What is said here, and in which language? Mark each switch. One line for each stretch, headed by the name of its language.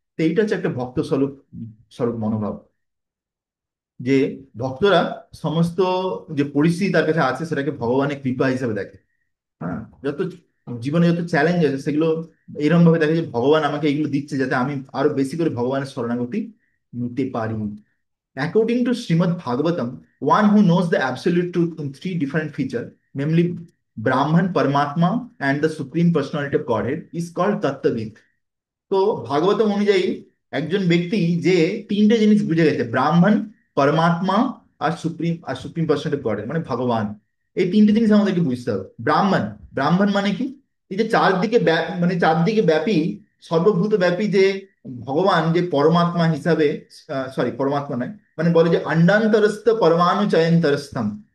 Bangla: তো এইটা হচ্ছে একটা ভক্ত স্বরূপ স্বরূপ মনোভাব, যে ভক্তরা সমস্ত যে পরিস্থিতি তার কাছে আছে সেটাকে ভগবানের কৃপা হিসেবে দেখে। হ্যাঁ, যত জীবনে যত চ্যালেঞ্জ আছে সেগুলো এরকম ভাবে দেখে যে ভগবান আমাকে এগুলো দিচ্ছে যাতে আমি আরো বেশি করে ভগবানের শরণাগতি নিতে পারি।
English: According to Srimad Bhagavatam, one who knows the absolute truth in three different features, namely Brahman, Paramatma, and the Supreme Personality of Godhead, is called Tattvavid.
Bangla: তো ভাগবতম অনুযায়ী একজন ব্যক্তি যে তিনটে জিনিস বুঝে গেছে, ব্রাহ্মণ, পরমাত্মা আর সুপ্রিম পার্সেন্ট অফ গড, মানে ভগবান, এই তিনটে জিনিস আমাদেরকে বুঝতে হবে। ব্রাহ্মণ, ব্রাহ্মণ মানে কি? এই যে চারদিকে মানে চারদিকে ব্যাপী, সর্বভূত ব্যাপী যে ভগবান, যে পরমাত্মা হিসাবে, সরি পরমাত্মা নয়, মানে বলে যে অন্ডান্তরস্থ পরমাণু চয়ন্তরস্থম।